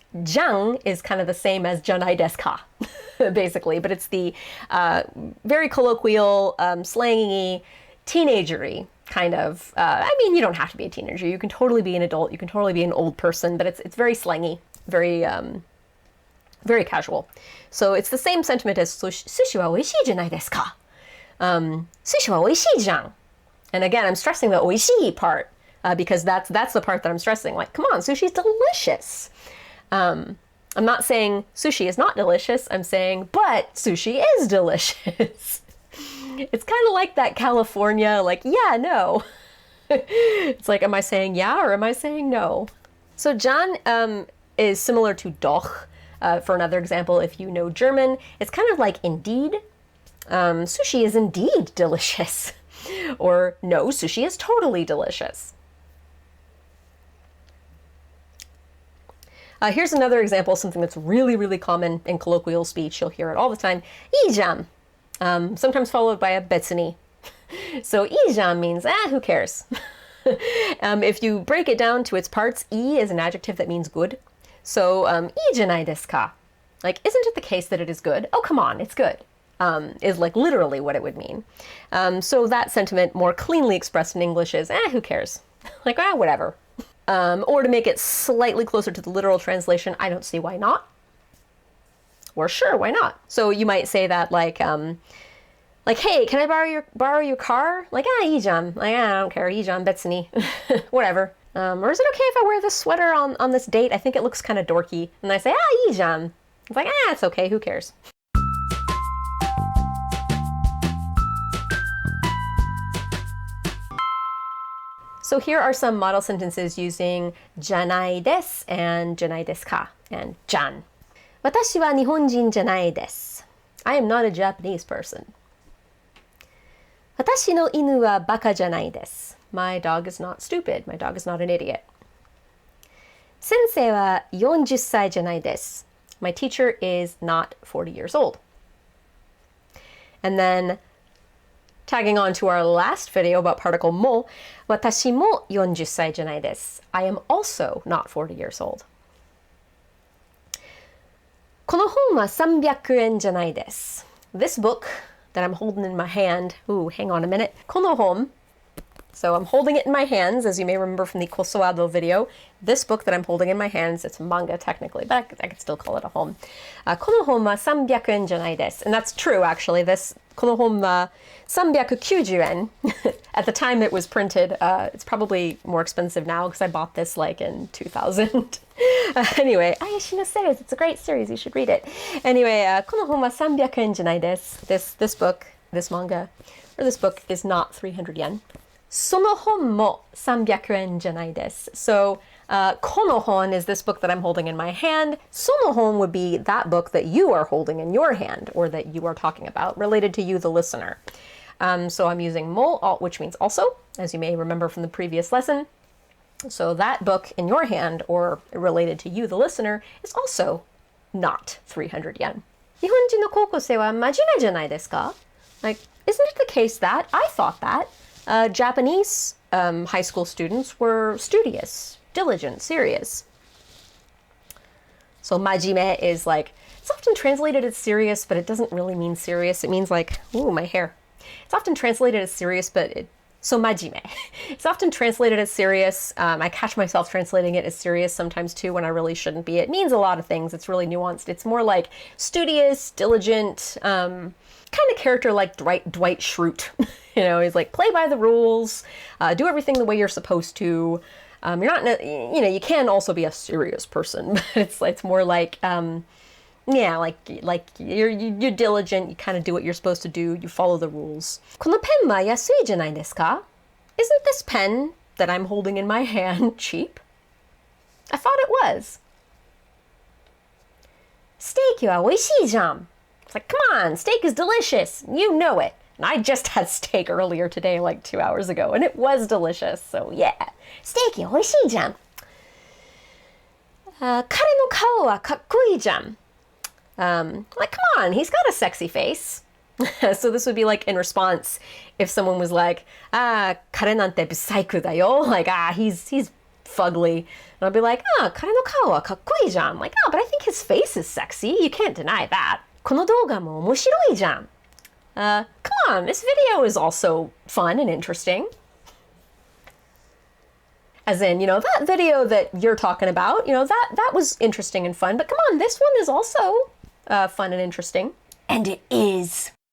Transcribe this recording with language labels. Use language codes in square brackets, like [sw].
[en] Jang is kind of the same as [ja] じゃないですか, [en] basically, but it's the very colloquial, slangy, teenagery kind of, I mean, you don't have to be a teenager. You can totally be an adult. You can totally be an old person, but it's very slangy, very, very casual. So it's the same sentiment as [ja] 寿司はおいしいじゃないですか. 寿司はおいしいじゃん. [en] And again, I'm stressing the おいしい part. Because that's the part that I'm stressing. Like, come on, sushi's delicious. I'm not saying sushi is not delicious. I'm saying, but sushi is delicious. It's kind of like that California, like, yeah, no. It's like, am I saying yeah or am I saying no? So jan is similar to doch. For another example, if you know German, it's kind of like indeed. Sushi is indeed delicious. Or no, sushi is totally delicious. Here's another example, something that's really, really common in colloquial speech. You'll hear it all the time. [ja] いいじゃん. [en] Sometimes followed by a 別に. So [ja] いいじゃん [en] means, who cares? If you break it down to its parts, い is an adjective that means good. [ja] So いいじゃないですか? [en] Like, isn't it the case that it is good? Oh, come on, it's good. Is like literally what it would mean. So that sentiment more cleanly expressed in English is, who cares? Like, whatever. Or to make it slightly closer to the literal translation, I don't see why not. Or sure, why not? So you might say that like, hey, can I borrow your car? [ja] Like, いいじゃん. [en] Like, I don't care. [ja] いいじゃん, 別に. [en] Whatever. Or is it okay if I wear this sweater on this date? I think it looks kind of dorky. And I say, [ja] いいじゃん. [en] It's like, it's okay. Who cares? So here are some model sentences using じゃないです and じゃないですか and じゃん. [ja] 私は日本人じゃないです. [en] I am not a Japanese person. [ja] 私の犬はバカじゃないです. [en] My dog is not stupid. My dog is not an idiot. [ja] 先生は40歳じゃないです. [en] My teacher is not 40 years old. And then tagging on to our last video about particle も、 [ja] 私も40歳じゃないです. [en] I am also not 40 years old. [ja] この本は300円じゃないです. [en] This book that I'm holding in my hand, hang on a minute. この本, so I'm holding it in my hands, as you may remember from the Kosoado video. This book that I'm holding in my hands, it's manga technically, but I could still call it a home. [ja] この本は300円じゃないです. [en] And that's true, actually. [ja] この本は390円. [en] At the time it was printed, it's probably more expensive now because I bought this like in 2000. Anyway, Ayashino series, it's a great series, you should read it. [ja] Anyway, この本は300円じゃないです. [en] This book, this manga, or this book is not 300 yen. [ja] その本も300円じゃないです. [en] So この本is this book that I'm holding in my hand. その本 would be that book that you are holding in your hand or that you are talking about, related to you, the listener. So I'm using mo, which means also, as you may remember from the previous lesson. So that book in your hand or related to you, the listener, is also not 300 yen. [ja] 日本人の高校生は真面目じゃないですか? [en] Like, isn't it the case that, I thought that, Japanese high school students were studious, diligent, serious. So majime is like, it's often translated as serious, but it doesn't really mean serious. It means like, ooh, my hair. It's often translated as serious, but so majime. It's often translated as serious. I catch myself translating it as serious sometimes too when I really shouldn't be. It means a lot of things. It's really nuanced. It's more like studious, diligent, kind of character like Dwight Schrute. You know, he's like, play by the rules, do everything the way you're supposed to. You're not, you know, you can also be a serious person, but it's more like, yeah, like you're diligent, you kind of do what you're supposed to do, you follow the rules. [ja] このペンは安いじゃないですか? [en] Isn't this pen that I'm holding in my hand cheap? I thought it was. [ja] ステーキはおいしいじゃん. [en] It's like, come on, steak is delicious. You know it. And I just had steak earlier today, like 2 hours ago, and it was delicious. So yeah, [ja] ステーキおいしいじゃん. 彼の顔はかっこいいじゃん. [en] Like, come on, he's got a sexy face. So this would be like in response if someone was like, [ja] 彼なんてブサイクだよ. [en] Like, he's fugly. And I'll be like, [ja] 彼の顔はかっこいいじゃん. [en] Like, but I think his face is sexy. You can't deny that. [ja] この動画も面白いじゃん. [en] Come on, this video is also fun and interesting. As in, you know, that video that you're talking about, you know, that was interesting and fun, but come on, this one is also fun and interesting. And it is.